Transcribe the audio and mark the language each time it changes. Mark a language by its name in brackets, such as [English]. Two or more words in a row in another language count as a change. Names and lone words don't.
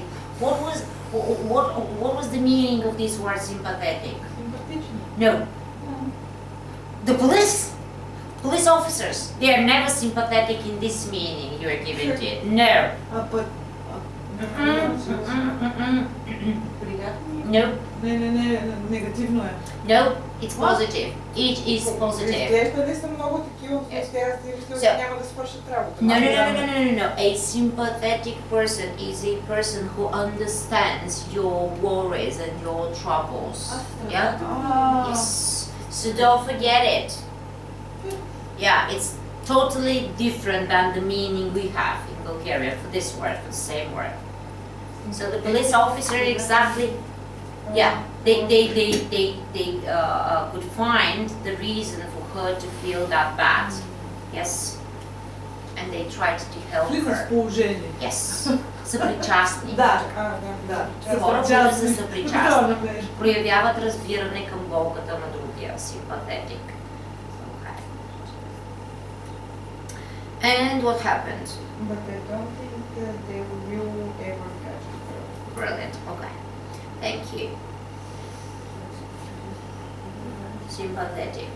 [English] What was the meaning of this word sympathetic? No. The police officers, they are never sympathetic in this meaning you are giving to it. No. No. [Bulgarian] Негативно е. [English] No, it's positive. It is positive. [Bulgarian] Изглежда ли са много такива в аз няма да свършат работа? [English] No. A sympathetic person is a person who understands your worries and your troubles. Yeah? Yes. So don't forget it. Yeah, it's totally different than the meaning we have in Bulgaria for this word, for the same word. So the police officer exactly, yeah, they could find the reason for her to feel that bad. Yes. And they tried to help her. Yes. [Bulgarian] Съпричастни. Да. Хора, които са съпричастни. Проявяват разбиране към болката на другия. [English] Sympathetic. Okay. And what happened? But I don't think they will ever catch her. Brilliant. Okay. Thank you. Sympathetic.